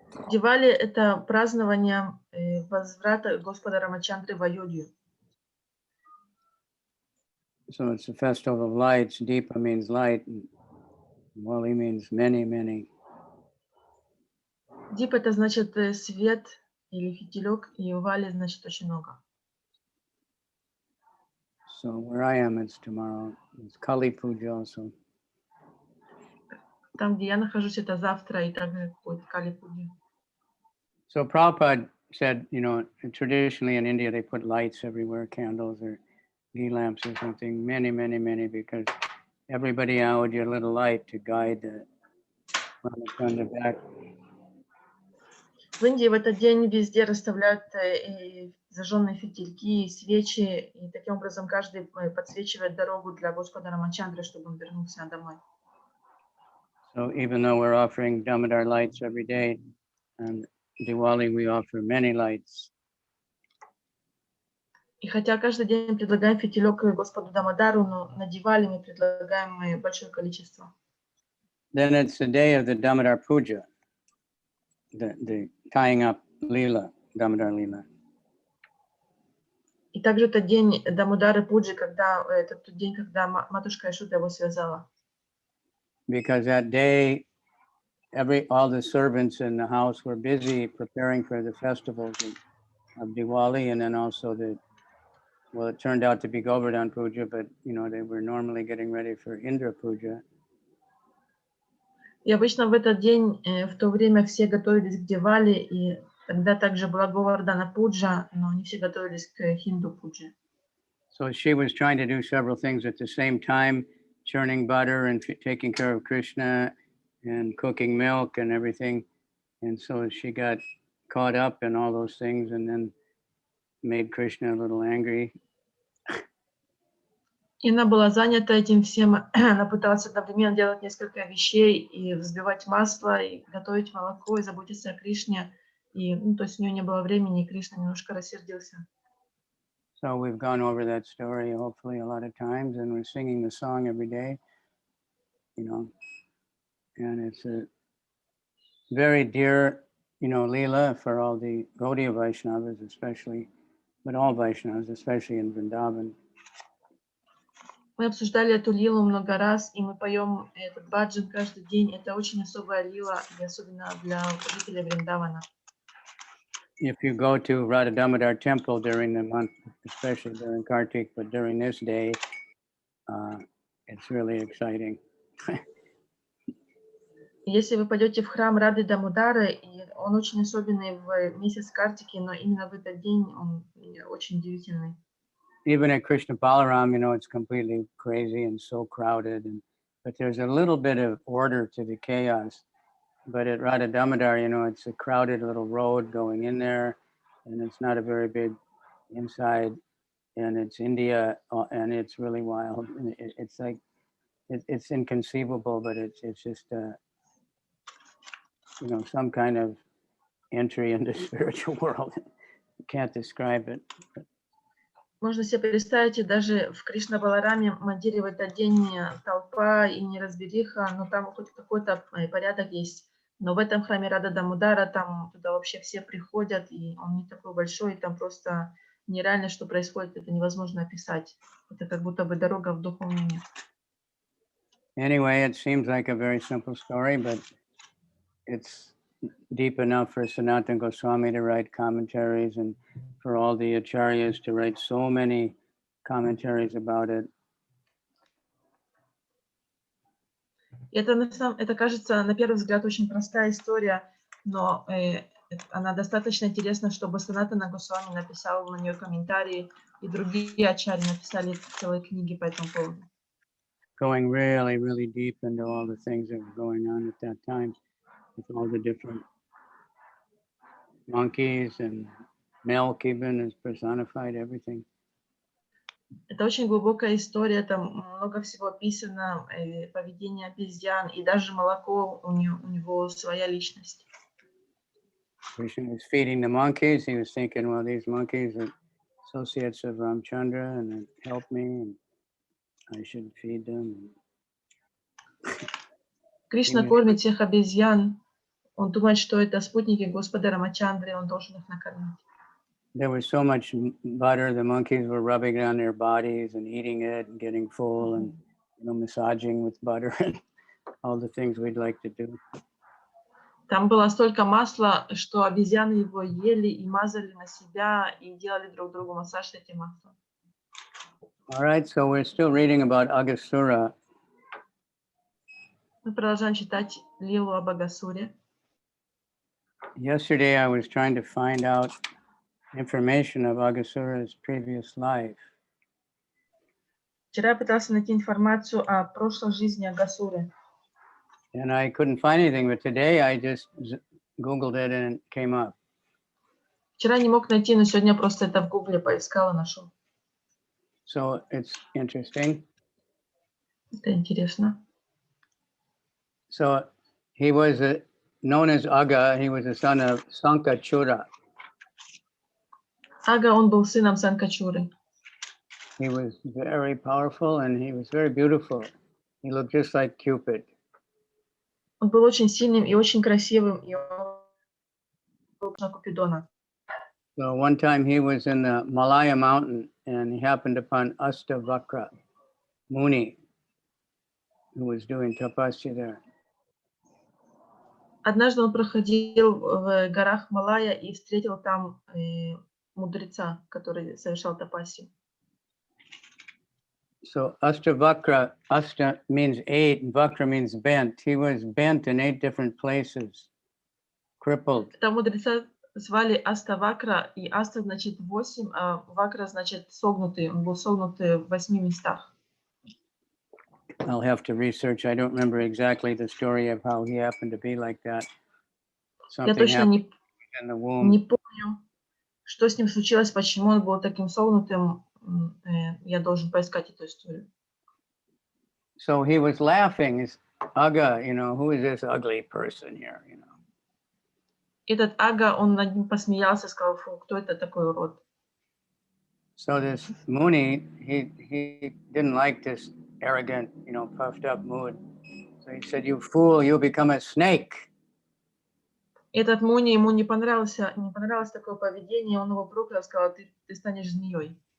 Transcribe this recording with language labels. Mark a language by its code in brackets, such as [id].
[ru] Дивали — это празднование возврата Господа Рамачандры в Айодхью. [en] So it's a festival of lights. Deepa means light. And Diwali means many, many. [ru] Дип — это значит свет или фитилек, и Вали значит очень много. [en] So where I am, it's tomorrow. It's Kali Puja also. [ru] Там, где я нахожусь, это завтра, и также будет Кали-пуджа. [en] So Prabhupada said, traditionally in India, they put lights everywhere, candles or ghee lamps or something, many, many, many, because everybody out your little light to guide the Ramachandra back. [ru] В Индии в этот день везде расставляют зажженные фитильки, свечи, и таким образом каждый подсвечивает дорогу для Господа Рамачандры, чтобы он вернулся домой. [en] So even though we're offering Damodar lights every day, and Diwali we offer many lights. [ru] И хотя каждый день предлагаем фитилек Господу Дамодару, но на Дивали мы предлагаем большое количество. [en] Then it's the day of the Damodar Puja, the tying up Lila, Damodar Lila. [ru] И также это день Дамодары Пуджи, это тот день, когда матушка Ишуда его связала. [en] Because that day, all the servants in the house were busy preparing for the festivals of Diwali, and then also it turned out to be Govardhan Puja, but they were normally getting ready for Indra Puja. [ru] И обычно в этот день, в то время все готовились к Дивали, и тогда также была Говардхана Пуджа, но не все готовились к Хинду Пудже. [en] So she was trying to do several things at the same time, churning butter and taking care of Krishna and cooking milk and everything. And so she got caught up in all those things and then made Krishna a little angry. [ru] И она была занята этим всем, она пыталась одновременно делать несколько вещей, и взбивать масло, и готовить молоко, и заботиться о Кришне. И, то есть у нее не было времени, и Кришна немножко рассердился. [en] So we've gone over that story hopefully a lot of times, and we're singing the song every day, and it's a very dear, Leela for all the Gaudiya Vaishnavas especially, but all Vaishnavas, especially in Vrindavan. [ru] Мы обсуждали эту лилу много раз, и мы поем этот баджан каждый день. Это очень особая лила, и особенно для жителей Вриндавана. [en] If you go to Radha Damodar temple during the month, especially during Kartik, but during this day, it's really exciting. [ru] Если вы пойдете в храм Рады Дамодары, и он очень особенный в месяц Картики, но именно в этот день он очень удивительный. [en] Even at Krishna Balaram, it's completely crazy and so crowded, but there's a little bit of order to the chaos. But at Radha Damodar, it's a crowded little road going in there, and it's not a very big inside, and it's India, and it's really wild. And it's like, it's inconceivable, but it's just, some kind of entry into the spiritual world. You can't describe it. [ru] Можно себе представить, даже в Кришна-Балараме мандире в этот день толпа и неразбериха, но там хоть какой-то порядок есть. Но в этом храме Рада Дамодара, там туда вообще все приходят, и он не такой большой, и там просто нереально, что происходит, это невозможно описать. Это как будто бы дорога в духовный мир. [en] Anyway, it seems like a very simple story, but it's deep enough for Sanatana Goswami to write commentaries and for all the acharyas to write so many commentaries about it. [ru] Это кажется, на первый взгляд, очень простая история, но она достаточно интересна, чтобы Санатана Госвами написал на нее комментарии, и другие ачарьи написали целые книги по этому поводу. [en] Going really, really deep into all the things that were going on at that time with all the different monkeys and milk even is personified, everything. [ru] Это очень глубокая история, там много всего описано, поведение обезьян, и даже молоко, у него своя личность. [en] Krishna was feeding the monkeys. He was thinking, well, these monkeys are associates of Ramchandra and they help me, and I should feed them. [ru] Кришна кормит всех обезьян. Он думает, что это спутники Господа Рамачандры, он должен их накормить. [en] There was so much butter. The monkeys were rubbing it on their bodies and eating it and getting full and massaging with butter and all the things we'd like to do. [ru] Там было столько масла, что обезьяны его ели и мазали на себя и делали друг другу массаж этим маслом. [en] All right, so we're still reading about Aghasura. [ru] Мы продолжаем читать лилу об Агхасуре. [en] Yesterday, I was trying to find out information of Aghasura's previous life. [ru] Вчера я пытался найти информацию о прошлой жизни Агхасуры. [en] And I couldn't find anything, but today I just Googled it and it came up. [ru] Вчера не мог найти, но сегодня просто это в Гугле поискал и нашел. [en] So it's interesting. [ru] Это интересно. [en] So he was known as Agha. He was the son of Sankachura. [ru] Ага, он был сыном Санкачуры. [en] He was very powerful and he was very beautiful. He looked just like Cupid. [ru] Он был очень сильным и очень красивым, и он был на Купидона. [en] So one time he was in the Malaya mountain and he happened upon Astavakra Muni, who was doing tapasya there. [ru] Однажды он проходил в горах Малая и встретил там мудреца, который совершал тапасию. [en] So Astavakra, Asta means 8 and Vakra means bent. He was bent in 8 different places, crippled. [ru] Этого мудреца звали Аставакра, и Аста значит 8, а Вакра значит согнутый. Он был согнутый в 8 местах. [en] I'll have to research. I don't remember exactly the story of how he happened to be like that. [ru] Я [en] Something [ru] точно [en] happened in the womb. [ru] не помню, что с ним случилось, почему он был таким согнутым. Я должен поискать эту историю. [en] So he was laughing. He's, Agha, who is this ugly person here? [ru] Этот Ага, он над ним посмеялся, сказал, фу, кто это такой урод? [en] So this Muni, he didn't like this arrogant, puffed up mood. So he said, "You fool, you'll become a snake." [ru] Этот Муни, ему не понравилось такое поведение, он его проклял, сказал, ты станешь змеей.